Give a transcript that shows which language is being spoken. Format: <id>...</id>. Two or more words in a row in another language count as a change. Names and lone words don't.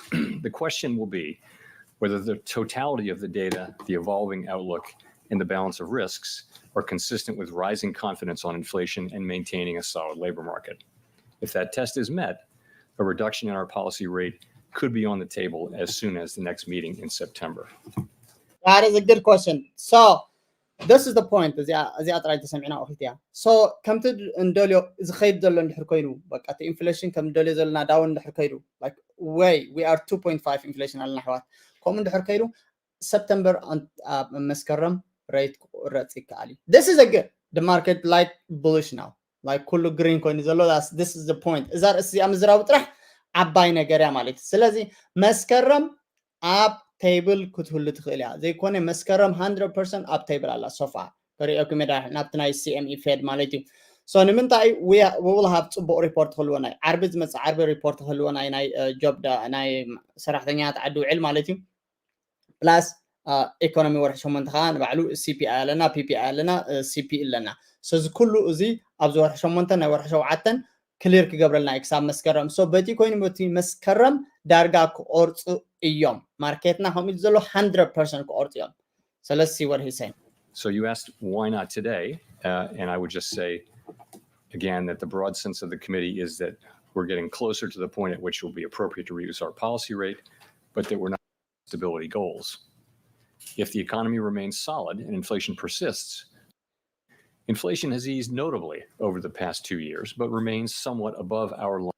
<en>The question will be whether the totality of the data, the evolving outlook, and the balance of risks are consistent with rising confidence on inflation and maintaining a solid labor market. If that test is met, a reduction in our policy rate could be on the table as soon as the next meeting in September. That is a good question. So this is the point.</en> <ti>እዚኣ ጥራይ ተሰሚዕና ኣኽልት እያ so ከምቲ እንደልዮ ዝኸይድ ዘሎ እንድሕር ኮይኑ በቃ እቲ ኢንፍሌሽን ከም እንደልዮ ዘለና ዳውን እንድሕር ከይዱ</ti> <en>like way we are 2.5</en> <ti>ኢንፍሌሽን ኣለና ኣሕዋት ከምኡ እንድሕር ከይዱ ሰፕተምበር መስከረም ሬት ክቁረፅ ይከኣል እዩ</ti> <en>this is a good the market like bullish now like</en> <ti>ኩሉ green ኮይኑ ዘሎ</ti> <en>this is the point</en> <ti>እዛ ርእሲ እዚኣ ምዝራቡ ጥራሕ ዓባይ ነገር እያ ማለት ስለዚ መስከረም ኣብ table ክትህሉ ትኽእል እያ ዘይኮነ መስከረም 100% ኣብ table ኣላ ሶፋ ከሪአኩም ዳ ናብቲ ናይ CME Fed ማለት እዩ so ንምንታይ</ti> <en>we will have</en> <ti>ፅቡቅ ሪፖርት ክህልወና ዓርቢ ዝመፅእ ዓርቢ ሪፖርት ክህልወና ናይ ጆብ ናይ ሰራሕተኛታት ዓዲ ውዕል ማለት እዩ</ti> <en>plus economy</en> <ti>ወርሒ 8 ከዓ ንባዕሉ CPI ኣለና PPI ኣለና CPI ኣለና so እዚ ኩሉ እዚ ኣብ ወርሒ 8 ናይ ወርሒ 7 ክሊር ክገብረልና ክሳብ መስከረም so በቲ ኮይኑ በቲ መስከረም ዳርጋ ክቆርፁ እዮም ማርኬትና ከም ኢሉ ዘሎ 100% ክቆርፁ እዮም</ti> <en>so let's see what he's saying. So you asked why not today, and I would just say again that the broad sense of the committee is that we're getting closer to the point at which it will be appropriate to reduce our policy rate, but that we're not stability goals. If the economy remains solid and inflation persists, inflation has eased notably over the past 2 years, but remains somewhat above our line.</en>